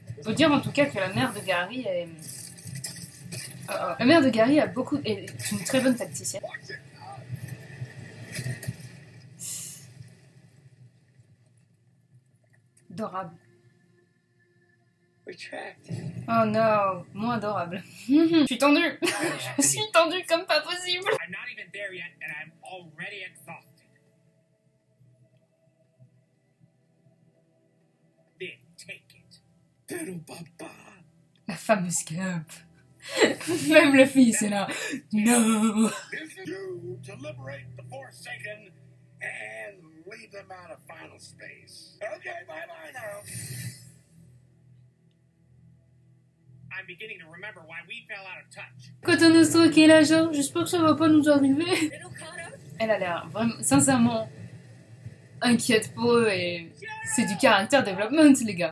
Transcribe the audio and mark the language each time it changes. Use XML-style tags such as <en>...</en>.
<fr>Faut dire en tout cas que la mère de Gary est. La mère de Gary est une très bonne tacticienne. Adorable. Oh non, moins adorable. Je suis tendue. Je suis tendue comme pas possible.</fr> <en>I'm not even there yet, and I'm already exhausted. Then take it.</en> <es>Pero papa.</es> <fr>La fameuse cape. Même la fille, c'est là. No.</fr> <en>This is you to liberate the Forsaken and lead them out of final space. Okay, bye-bye now. I'm beginning to remember why we fell out of touch.</en> <fr>Quand on est stocké est là, genre, j'espère que ça va pas nous arriver. Elle a l'air vraiment, sincèrement, inquiète pour eux et c'est du caractère development, les gars.</fr>